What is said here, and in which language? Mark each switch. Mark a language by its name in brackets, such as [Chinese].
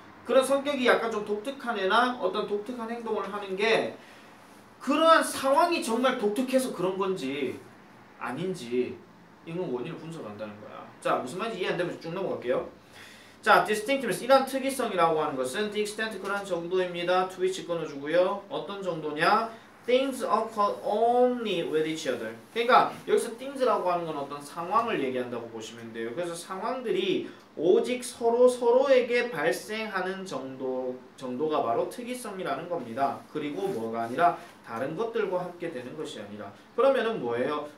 [Korean] 그런 성격이 약간 좀 독특한 애나 어떤 독특한 행동을 하는 게 그러한 상황이 정말 독특해서 그런 건지 아닌지 이건 원인을 분석한다는 거야. 자, 무슨 말인지 이해 안 되면 쭉 넘어갈게요. 자, distinctiveness 이런 특이성이라고 하는 것은 the extent 그런 정도입니다. to which 끊어주고요. 어떤 정도냐? [English] things occur only with each other. [Korean] 그러니까 여기서 things라고 하는 건 어떤 상황을 얘기한다고 보시면 돼요. 그래서 상황들이 오직 서로에게 발생하는 정도가 바로 특이성이라는 겁니다. 그리고 뭐가 아니라 다른 것들과 함께 되는 것이 아니라 그러면은 뭐예요?